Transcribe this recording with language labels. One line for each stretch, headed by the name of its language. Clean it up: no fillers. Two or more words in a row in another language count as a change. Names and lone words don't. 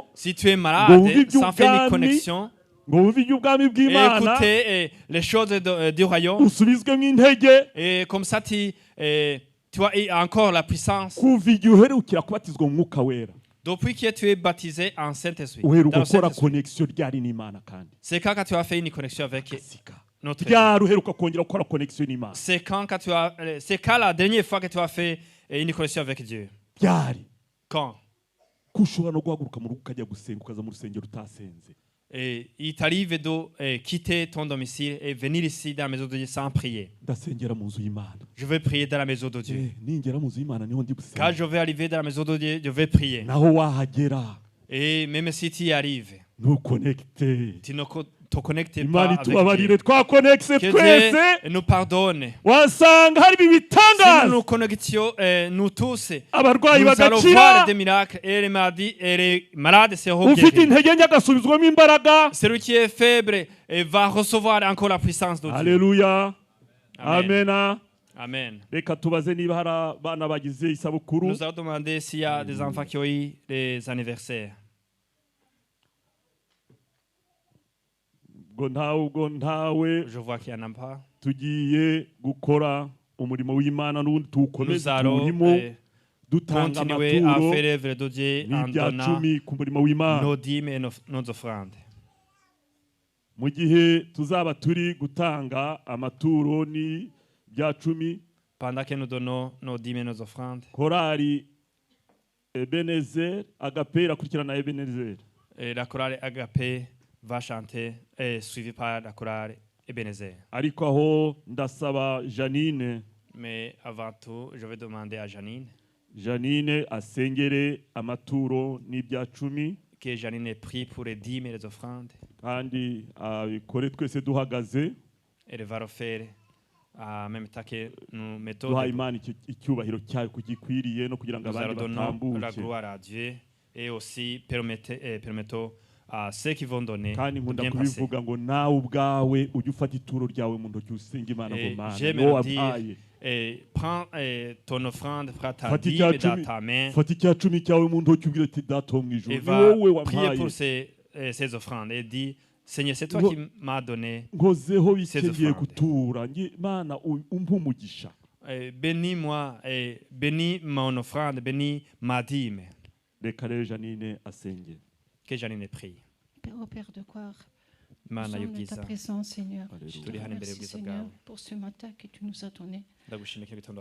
French: Si tu es malade, sans faire une connexion, écoutez les choses du royaume. Et comme ça, tu as encore la puissance. Depuis que tu es baptisé en Saint-Esprit,
Kinyarwanda: uheruka
French: dans le
Kinyarwanda: gukora
French: Saint-Esprit,
Kinyarwanda: connexion ryari n'Imana kandi
French: c'est quand tu as fait une connexion avec notre Dieu.
Kinyarwanda: ryari uheruka kongera gukora connexion n'Imana
French: C'est quand la dernière fois que tu as fait une connexion avec Dieu.
Kinyarwanda: ryari
French: Quand?
Kinyarwanda: ko ushobora no guhaguruka mu rugo ukajya gusenga ukaza mu rusengero utasenze.
French: Et il t'arrive de quitter ton domicile et venir ici dans la maison de Dieu sans prier.
Kinyarwanda: ndasengera mu nzu y'Imana.
French: Je vais prier dans la maison de Dieu.
Kinyarwanda: Ningera mu nzu y'Imana niho ndi
French: Quand
Kinyarwanda: gusenga.
French: je vais arriver dans la maison de Dieu, je vais prier.
Kinyarwanda: naho wahagera
French: Et même si tu y arrives,
Kinyarwanda: ntukonekite.
French: tu ne te connectes pas
Kinyarwanda: Imana
French: avec Dieu.
Kinyarwanda: itubabarire twakonekise
French: Que
Kinyarwanda: twese
French: Dieu nous pardonne.
Kinyarwanda: wasanga hari
French: Si nous
Kinyarwanda: ibitangaza
French: nous connections, nous tous,
Kinyarwanda: abarwayi
French: nous allons
Kinyarwanda: bagakira
French: voir des miracles et les malades seront
Kinyarwanda: ufite
French: guéris.
Kinyarwanda: intege nke agasubizwamo imbaraga.
French: Celui qui est faible va recevoir encore la puissance de Dieu.
Kinyarwanda: Haleluya. Amen. Amena. Amen. Reka tubaze niba hari abana bagize isabukuru.
French: Nous allons demander s'il y a des enfants qui ont eu des anniversaires.
Kinyarwanda: ubwo ntawe
French: Je vois qu'il n'y en a pas.
Kinyarwanda: tugiye gukora umurimo w'Imana n'ubundi
French: Nous
Kinyarwanda: tuwukomeze
French: allons
Kinyarwanda: tuwurimo dutanga
French: continuer à
Kinyarwanda: amaturo
French: faire l'œuvre de Dieu en
Kinyarwanda: n'ibya
French: donnant
Kinyarwanda: cumi ku murimo w'Imana.
French: nos dîmes et nos offrandes.
Kinyarwanda: mu gihe tuzaba turi gutanga amaturo n'ibya cumi,
French: Pendant que nous donnons nos dîmes et nos offrandes,
Kinyarwanda: korali Ebenezer Agape irakurikirana na Ebenezer.
French: et la chorale Agapé va chanter, suivi par la chorale Ebenezer.
Kinyarwanda: ariko aho ndasaba Janine
French: Mais avant tout, je vais demander à
Kinyarwanda: Janine asengere amaturo n'ibya cumi
French: que Janine prie pour les dîmes et les offrandes.
Kinyarwanda: kandi abikore twese duhagaze
French: Elle va le faire en même temps que nous mettons
Kinyarwanda: duha
French: debout.
Kinyarwanda: Imana icyubahiro cyayo kugikwiriye no kugira ngo
French: Nous
Kinyarwanda: abandi
French: allons donner la
Kinyarwanda: batambuke.
French: gloire à Dieu et aussi permettons à ceux qui vont donner
Kinyarwanda: kandi
French: de
Kinyarwanda: nkunda
French: bien passer.
Kinyarwanda: kubivuga ngo nawe ubwawe ujye ufata ituro ryawe mu ntoki usenga Imana ngo
French: Et
Kinyarwanda: Mana
French: j'aime
Kinyarwanda: niwo
French: le dire,
Kinyarwanda: wampaye.
French: prends ton offrande, prends ta
Kinyarwanda: Fata
French: dîme
Kinyarwanda: icya
French: dans
Kinyarwanda: cumi-
French: ta main
Kinyarwanda: fata icya cumi cyawe mu ntoki ubwira ati data wo mu ijuru
French: et
Kinyarwanda: ni
French: va
Kinyarwanda: wowe
French: prier
Kinyarwanda: wampaye.
French: pour ces offrandes et dis, Seigneur, c'est toi
Kinyarwanda: Ngo-
French: qui m'as donné.
Kinyarwanda: nkozeho bike
French: ces
Kinyarwanda: ngiye
French: offrandes.
Kinyarwanda: gutura nge Mana umpe umugisha.
French: Bénis-moi et bénis mon offrande, bénis ma dîme.
Kinyarwanda: reka rero Janine asenge.
French: Que Janine prie. Père, au Père de gloire, nous
Kinyarwanda: Mana
French: sommes de ta
Kinyarwanda: y'ubwiza,
French: présence, Seigneur. Alléluia. Je te
Kinyarwanda: Turi hano imbere
French: remercie,
Kinyarwanda: y'ubwiza
French: Seigneur,
Kinyarwanda: bwawe.
French: pour ce matin que tu nous as donné.
Kinyarwanda: Ndagushimiye ko igitondo